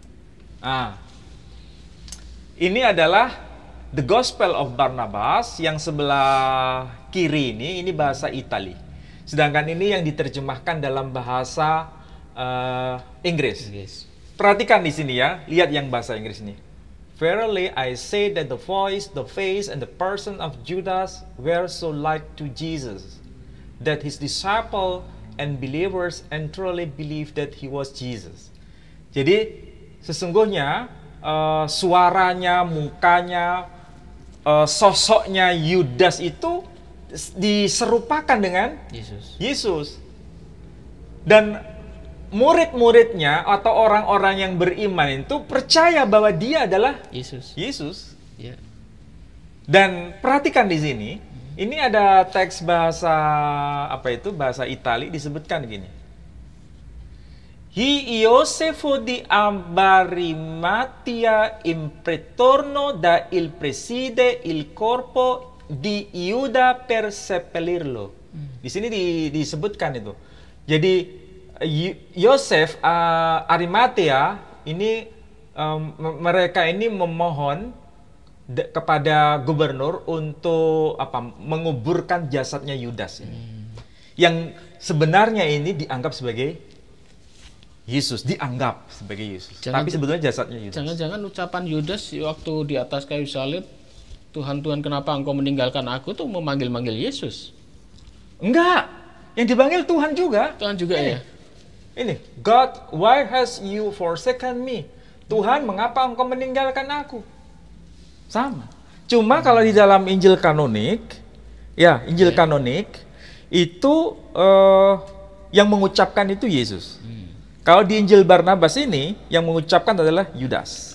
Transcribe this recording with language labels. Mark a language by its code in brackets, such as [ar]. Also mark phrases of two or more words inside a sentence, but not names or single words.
[id] Ini adalah The Gospel of Barnabas yang sebelah kiri ini bahasa Itali. Sedangkan ini yang diterjemahkan dalam bahasa Inggris. Perhatikan di sini ya, lihat yang bahasa Inggris ini. [en] Verily I say that the voice, the face, and the person of Judas were so like to Jesus, that his disciple and believers and truly believe that he was Jesus. [id] Jadi sesungguhnya suaranya, mukanya, sosoknya Yudas itu diserupakan dengan Yesus. Dan murid-muridnya atau orang-orang yang beriman itu percaya bahwa dia adalah Yesus. Ya. Dan perhatikan di sini, ini ada teks bahasa bahasa Itali disebutkan gini. [it] Iosefo di Ambarimatia impretorno da il preside il corpo di Iuda per seppellirlo. [id] Di sini disebutkan itu. Jadi Yosef Arimatea ini mereka ini memohon kepada gubernur untuk menguburkan jasadnya Yudas ini. Yang sebenarnya ini dianggap sebagai Yesus, dianggap sebagai Yesus. Tapi sebetulnya jasadnya Yudas. Jangan-jangan ucapan Yudas waktu di atas kayu salib, Tuhan, Tuhan, kenapa engkau meninggalkan aku, tuh memanggil-manggil Yesus? Enggak, yang dipanggil Tuhan juga. Tuhan juga ya? Ini, [en] God, why has you forsaken me? [id] Tuhan, mengapa engkau meninggalkan aku? Sama. Cuma kalau di dalam Injil kanonik, Injil kanonik, itu yang mengucapkan itu Yesus. Kalau di Injil Barnabas ini, yang mengucapkan adalah Yudas.